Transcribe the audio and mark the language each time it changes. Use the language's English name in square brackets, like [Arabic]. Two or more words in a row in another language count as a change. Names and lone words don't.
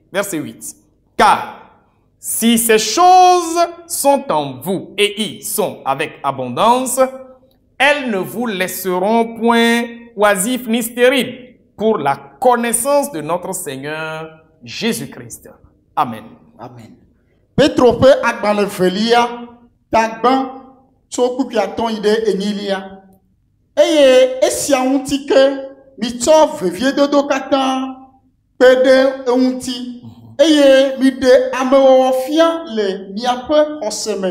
[French] Verset 8. Car si ces choses sont en vous et y sont avec abondance, elles ne vous laisseront point oisifs ni stériles pour la connaissance de notre Seigneur Jésus-Christ. Amen. Amen. [Ewe] Petro pe agbale velia tagban tsoku piaton ide enilia. Eye esia unti ke mito vevie dodo katan pede unti. Eye mi de amewo fia le miape oseme.